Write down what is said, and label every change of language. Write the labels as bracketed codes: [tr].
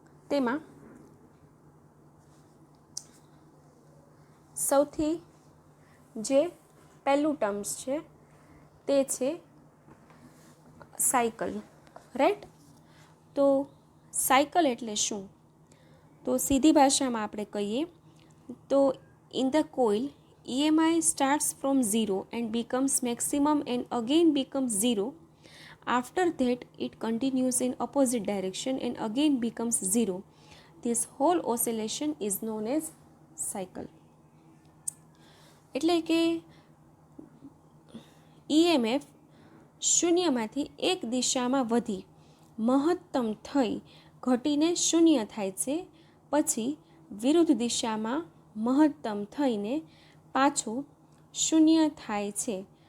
[gu] તેમાં સૌથી જે પહેલું ટર્મ્સ છે તે છે સાયકલ, રાઈટ. તો સાયકલ એટલે શું? તો સીધી ભાષામાં આપણે કહીએ તો in the coil [en] EMI starts from 0 and becomes maximum and again becomes 0. After that it continues in opposite direction and again becomes 0. This whole oscillation is known as cycle. [gu] એટલે કે EMF શૂન્યમાંથી એક દિશામાં વધી મહત્તમ થઈ ઘટીને શૂન્ય થાય છે, પછી વિરુદ્ધ દિશામાં મહત્તમ થઈને પાછું શૂન્ય થાય છે.